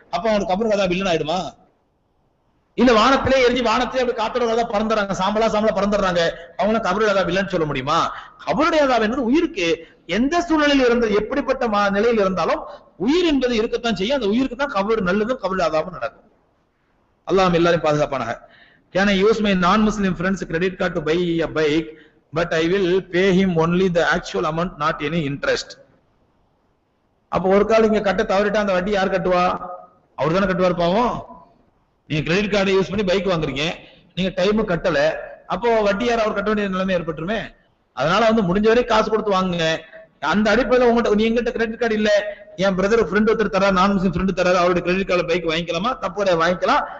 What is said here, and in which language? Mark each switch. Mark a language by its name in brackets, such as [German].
[Tamil] அப்ப அவனுக்கு கபரு கதா வில்லன் ஆயிடுமா? இல்ல வானத்திலே எரிஞ்சு வானத்திலே அப்படி காத்தோட பறந்துறாங்க, சாம்பலா பறந்துடுறாங்க, அவங்க கபருடைய அதாப் இல்லைன்னு சொல்ல முடியுமா? கபருடைய அதாப் என்பது உயிருக்கு. எந்த சூழ்நிலையில் இருந்த எப்படிப்பட்ட நிலையில் இருந்தாலும் உயிர் என்பது இருக்கத்தான் செய்யும். அந்த உயிருக்கு தான் கபர் நல்லதும் கபருடைய அதாபும் நடக்கும். அல்லாஹ் எல்லாரையும் பாதுகாப்பானாக. [English] Can I use my non-Muslim friend's credit card to buy a bike, but I will pay him only the actual amount, not any interest? [Tamil] அப்ப ஒரு கால் இங்க கட்ட தவறிட்டா அந்த வட்டி யார் கட்டுவா? அவர் தானே கட்டுவார் பாவம். நீங்க கிரெடிட் கார்டை யூஸ் பண்ணி பைக் வாங்குறீங்க, நீங்க டைம் கட்டல, அப்போ வட்டி யார் அவர் கட்ட வேண்டிய நிலைமை ஏற்பட்டுருமே. அதனால முடிஞ்ச வரை காசு கொடுத்து வாங்குங்க. அந்த அடிப்படையில் உங்ககிட்ட நீங்கிட்ட கிரெடிட் கார்டு இல்ல, என் பிரதர் ஃப்ரெண்ட் ஒருத்தர் தராரு, நான் முஸ்லிம் ஃப்ரெண்ட் தராரு, அவருடைய கிரெடிட் கார்டு பைக் வாங்கிக்கலாமா? தப்பு வாங்கிக்கலாம்.